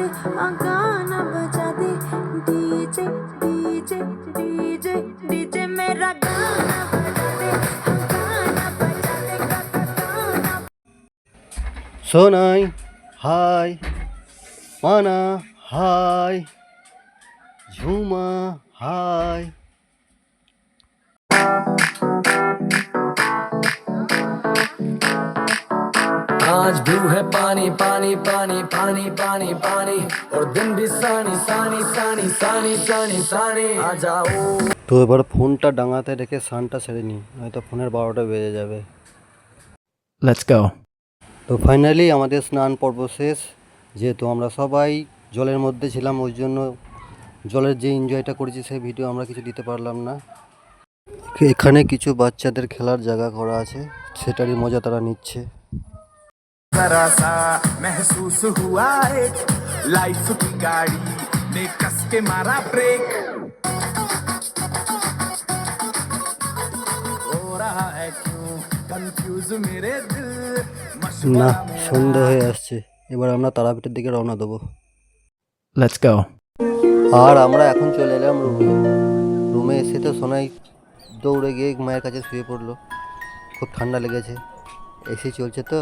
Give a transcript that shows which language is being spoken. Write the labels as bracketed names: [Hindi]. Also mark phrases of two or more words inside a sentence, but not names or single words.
[Hindi] गाना बजा दे, डीजे डीजे डीजे डीजे मेरा गाना बजा दे, गाना बजा दे, गाना। [Bangla] সোনাই হাই, মানা হাই, ঝুমা হাই। [Hindi] आज भी है पानी पानी पानी पानी पानी पानी, और दिन भी सानी सानी सानी सानी सानी सानी। आ जाओ। [Bangla] তো এবার ফোনটা ডাঙাতে রেখে স্নানটা সেরে নিই, হয়তো ফোনের 12টা বেজে যাবে। [English] Let's go. [Bangla] তো ফাইনালি আমাদের স্নান পর্ব শেষ। যেহেতু আমরা সবাই জলের মধ্যে ছিলাম, ওই জন্য জলের যে এনজয়টা করেছি সেই ভিডিও আমরা কিছু দিতে পারলাম না। এখানে কিছু বাচ্চাদের খেলার জায়গা করা আছে, সেটারই মজা তারা নিচ্ছে। [Hindi] जरा सा महसूस हुआ एक लाइफ की गाड़ी ने कस के मारा ब्रेक, हो रहा है क्यों कंफ्यूज मेरे दिल [Bangla] না, সন্ধ্যা হয়ে আসছে, এবার আমরা তারাপীঠের দিকে রওনা দেবো। [English] Let's go. [Bangla] আর আমরা এখন চলে এলাম রুমে এসে তো সোনাই দৌড়ে গিয়ে মায়ের কাছে শুয়ে পড়লো। খুব ঠান্ডা লেগেছে, এসি চলছে তো।